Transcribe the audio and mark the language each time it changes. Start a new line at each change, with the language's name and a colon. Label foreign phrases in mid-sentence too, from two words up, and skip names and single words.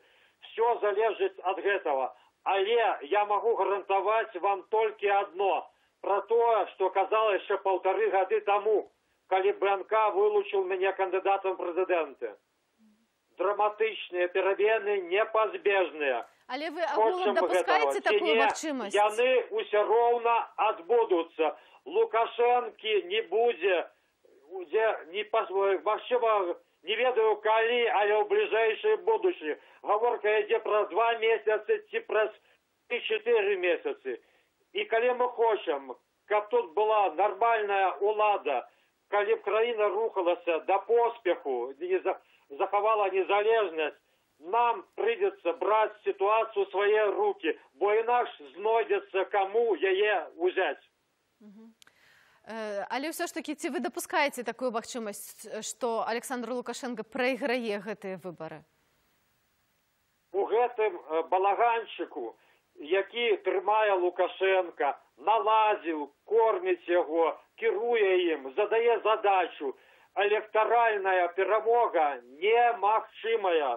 Russian: Все залежит от этого. Але я могу гарантовать вам только одно. Про то, что казалось еще 1,5 года тому, когда БНК вылучил меня кандидатом в президенты. Драматичные перемены непозбежные.
Belarusian: Але вы агулам
Russian: допускаете такую
Belarusian: магчымасць? Яны ўсё роўна адбудуцца. Лукашэнкі не будзе, магчыма, не ведаю калі, але ў бліжэйшай будучыні. Гаворка ідзе пра 2 месяцы ці пра 4 месяцы. І калі мы хочам, каб тут была нармальная улада, калі б краіна рухалася да поспеху, захавала незалежнасць,
Russian: нам придется брать ситуацию в свои руки, бо инакше знойдется, кому ее взять.
Belarusian: Але ўсё ж такі, ці вы дапускаеце такую магчымасць, што Александр Лукашенко прайграе гэтыя выбары? У гэтым балаганчыку, які трымае Лукашенка, наладзіў, корміць яго, кіруе ім, задае задачу, электаральная перамога немагчымая.